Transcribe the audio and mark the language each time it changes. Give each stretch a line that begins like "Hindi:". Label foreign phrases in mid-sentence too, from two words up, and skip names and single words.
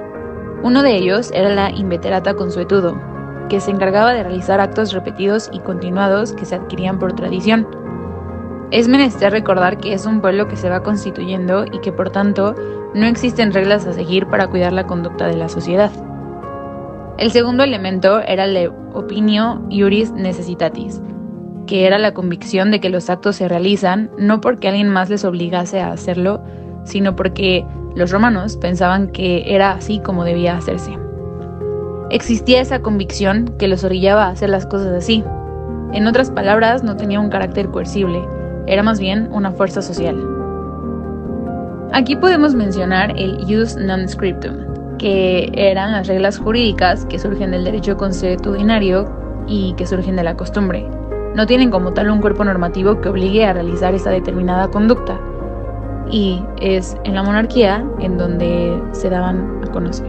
Spanish: Uno de ellos era la
Latin: inveterata consuetudo,
Spanish: que se encargaba de realizar actos repetidos y continuados que se adquirían por tradición. Es menester recordar que es un pueblo que se va constituyendo y que por tanto no existen reglas a seguir para cuidar la conducta de la sociedad. El segundo elemento era la
Latin: opinio iuris necessitatis,
Spanish: que era la convicción de que los actos se realizan no porque alguien más les obligase a hacerlo, sino porque los romanos pensaban que era así como debía hacerse. Existía esa convicción que los orillaba a hacer las cosas así. En otras palabras, no tenía un carácter coercible, era más bien una fuerza social. Aquí podemos mencionar el
Latin: ius non scriptum,
Spanish: que eran las reglas jurídicas que surgen del derecho consuetudinario y que surgen de la costumbre. No tienen como tal un cuerpo normativo que obligue a realizar esa determinada conducta, y es en la monarquía en donde se daban a conocer.